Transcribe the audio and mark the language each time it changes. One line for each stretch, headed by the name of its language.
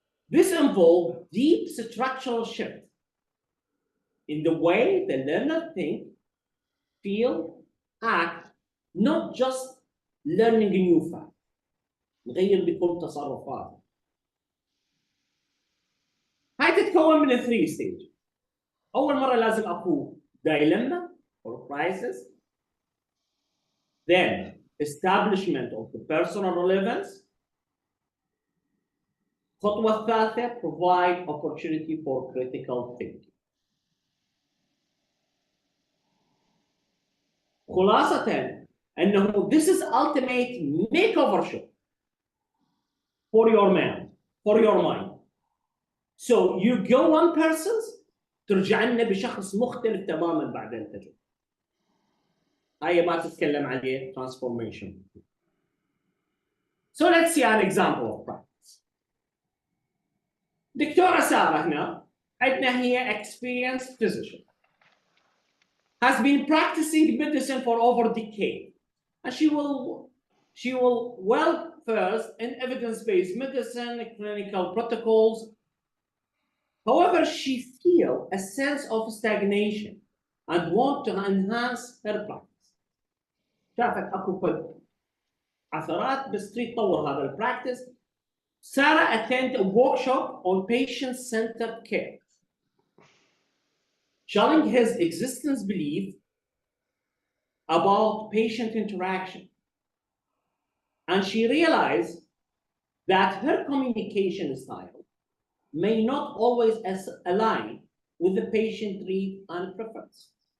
English: This involves deep structural shift in the way the learner think, feel, act, not just learning a new fact.
Arabic: نغير بكل تصرفات. هاي تتكون من 3 stages. أول مرة لازم أكون
English: dilemma or crisis. Then establishment of the personal relevance.
Arabic: الخطوة الثالثة
English: provide opportunity for critical thinking.
Arabic: خلاصة أنه
English: this is ultimate makeover show for your mind. So you go one person's
Arabic: ترجع لنا بشخص مختلف تماما بعد التجربة. هاي ما تتكلم عليه transformation.
English: So let's see an example of practice.
Arabic: دكتورة سارة هنا عندنا هي
English: experienced physician. Has been practicing medicine for over a decade, and she will well versed in evidence-based medicine, clinical protocols. However, she feels a sense of stagnation and want to enhance her practice.
Arabic: شافت اكو فد عثرات بس تريد تطور هذا البراكتس.
English: Sarah attended a workshop on patient-centered care, showing his existence belief about patient interaction. And she realized that her communication style may not always align with the patient need and preference.